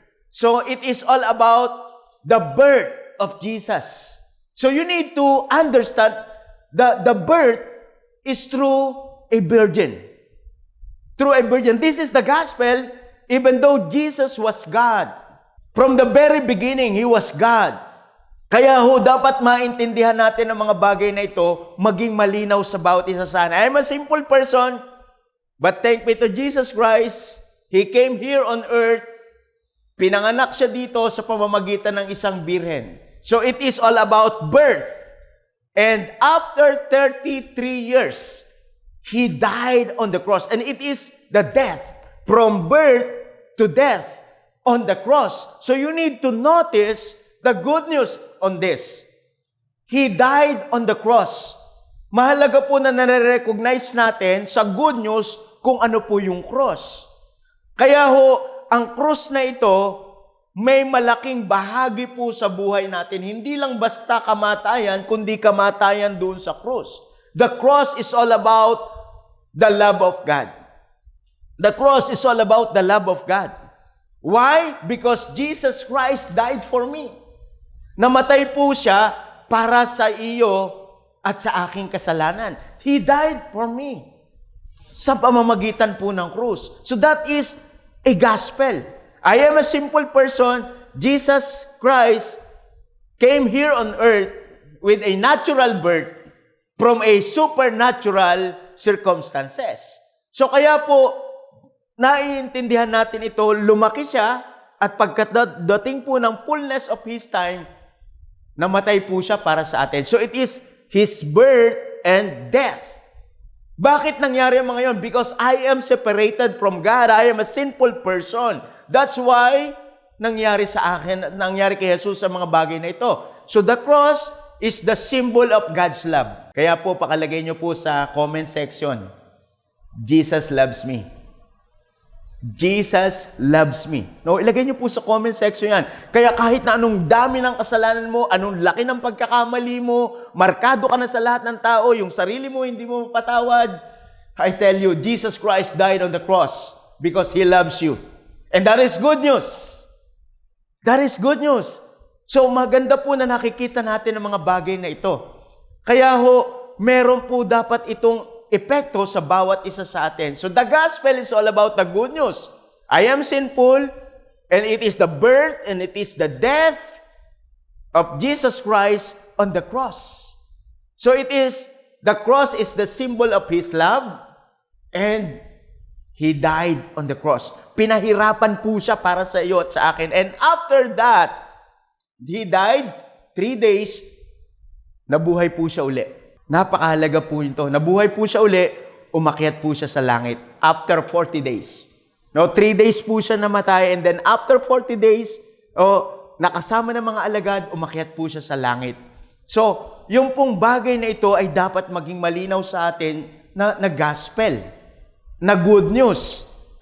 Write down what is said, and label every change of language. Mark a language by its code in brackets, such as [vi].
[en] So it is all about the birth of Jesus. So you need to understand the birth is through a virgin. Through a virgin. This is the gospel, even though Jesus was God. From the very beginning, He was God. [tl] Kaya dapat maintindihan natin ang mga bagay na ito, maging malinaw sa bawat isa sana. [en] I am a simple person, but thank be to Jesus Christ, He came here on earth, [tl] pinanganak siya dito sa pamamagitan ng isang birhen. [en] So it is all about birth. And after 33 years, He died on the cross. And it is the death, from birth to death on the cross. So you need to notice the good news on this. He died on the cross. [tl] Mahalaga po na nare-recognize natin sa good news kung ano po yung cross. Kaya ang cross na ito, may malaking bahagi po sa buhay natin. Hindi lang basta kamatayan, kundi kamatayan doon sa cross. [en] The cross is all about the love of God. The cross is all about the love of God. Why? Because Jesus Christ died for me. [tl] Namatay po siya para sa iyo at sa aking kasalanan. [en] He died for me. [tl] Sa pamamagitan po ng krus. [en] So that is a gospel. I am a simple person. Jesus Christ came here on earth with a natural birth from a supernatural circumstances. [tl] So kaya po, naiintindihan natin ito, lumaki siya, at pagkadating po ng [en] fullness of His time, [tl] namatay po siya para sa atin. [en] So it is His birth and death. [tl] Bakit nangyari ang mga yon? [en] Because I am separated from God. I am a sinful person. That's why [tl] nangyari sa akin, nangyari kay Jesus sa mga bagay na ito. [en] So the cross is the symbol of God's love. [tl] Kaya po, pakalagay nyo po sa comment section, Jesus loves me. [en] Jesus loves me. [tl] No, ilagay niyo po sa comment section yan. Kaya kahit na anong dami ng kasalanan mo, anong laki ng pagkakamali mo, markado ka na sa lahat ng tao, yung sarili mo hindi mo mapatawad, [en] I tell you, Jesus Christ died on the cross because He loves you. And that is good news. That is good news. [tl] So maganda po na nakikita natin ang mga bagay na ito. Kaya meron po dapat itong epekto sa bawat isa sa atin. [en] So the gospel is all about the good news. I am sinful, and it is the birth and it is the death of Jesus Christ on the cross. So the cross is the symbol of His love, and He died on the cross. [tl] Pinahirapan po siya para sa iyo at sa akin. [en] And after that, He died 3 days, [tl] nabuhay po siya uli. Napakahalaga po ito. Nabuhay po siya uli, umakyat po siya sa langit [en] after 40 days. [tl] No, 3 days po siya namatay, [en] and then after 40 days, [tl] nakasama ng mga alagad, umakyat po siya sa langit. So, yung pong bagay na ito ay dapat maging malinaw sa atin na gospel, na good news.